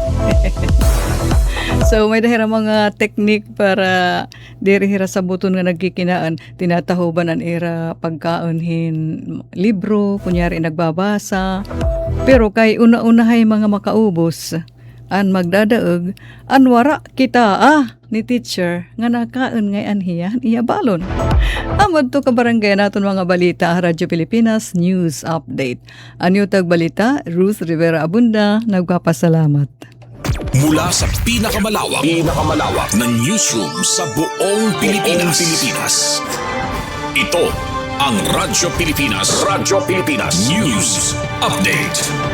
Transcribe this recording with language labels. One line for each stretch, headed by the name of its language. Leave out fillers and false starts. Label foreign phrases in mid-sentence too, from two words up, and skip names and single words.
Waray: So may dahira mga teknik para diri hira sa buton nga nagkikinaan tinatahuban an ira pagkaon hin libro kunyari nagbabasa pero kay una-unahay mga makaubos an magdadaog an wara kita ni teacher nga nakaon ngay anhiya iya balon. Amod to ka barangay naton mga balita Radyo Pilipinas News Update. Anyo tag balita Ruth Rivera Abunda nagpapasalamat.
Filipino: Mula sa pinakamalawak na newsroom sa buong Pilipinas. Ito ang Radyo Pilipinas News Update.